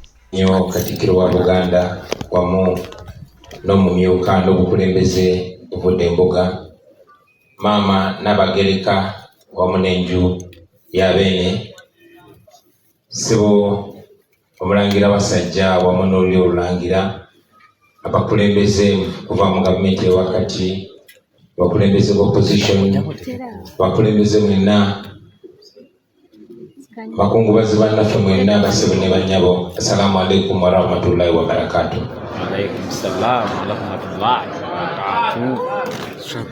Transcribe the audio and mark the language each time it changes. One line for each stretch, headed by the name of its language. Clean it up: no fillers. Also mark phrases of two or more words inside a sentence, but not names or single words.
Ganda: Nyo Katikkiro wa Buganda wamu n'omumyuka n'obukulembeze obudde embuga, maama Nabagereka wamu n'enju y'abeene, Ssebo Omulangira Basajja wamu n'oli Olulangira, abakulembeze kuva mu gavumenti ewakati, abakulembeze b'opposition, abakulembeze mwenna, bakungubazi bannaffe mwenna, bassebo ne bannyabo,
Arabic: السلام عليكم ورحمة الله وبركاته. عليكم السلام ورحمة الله وبركاته.